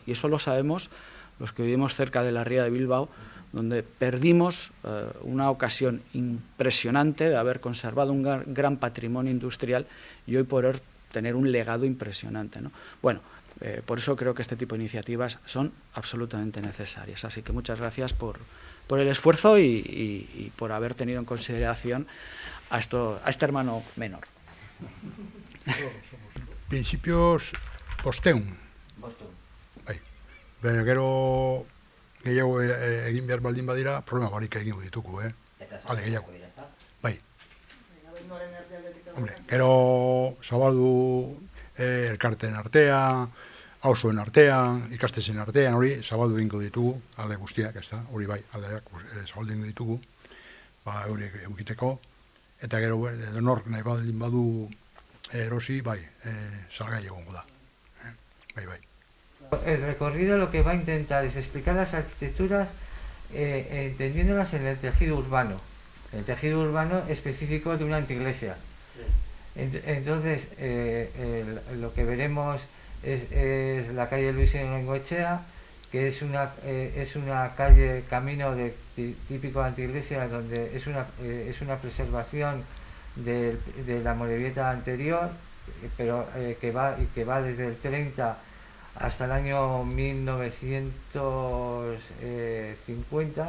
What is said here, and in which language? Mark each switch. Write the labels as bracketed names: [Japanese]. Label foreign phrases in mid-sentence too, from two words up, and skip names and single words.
[Spanish] Y eso lo sabemos los que vivimos cerca de la ría de Bilbao, donde perdimos una ocasión impresionante de haber conservado un gran patrimonio industrial y hoy poder tener un legado impresionante, ¿no? Bueno, por eso creo que este tipo de iniciativas son absolutamente necesarias. Así que muchas gracias por el esfuerzo y por haber tenido en consideración a este hermano menor. Principios posteun. [Basque] Bai. Baina gero gehiago egin behar baldin badira, problema barik egingo ditugu, Ale, gehiago. Bai. Hombre, gero zabaldu elkarteen artean, auzoen artean, ikastezen artean, hori zabaldu egingo ditugu, alde guztiak, ez da, hori bai, aldeak zabaldu egingo ditugu, hori egiteko, eta gero edonork nahi baldin badu erosi, bai, salgai egongo da. Bai. [Spanish] El recorrido lo que va a intentar es explicar las arquitecturas entendiéndolas en el tejido urbano específico de una anteiglesia. Entonces, lo que veremos es la calle Luis Bengoechea, que es una calle camino típico de anteiglesia, donde es una preservación de la Amorebieta anterior, pero que va desde el 30 hasta el año 1950.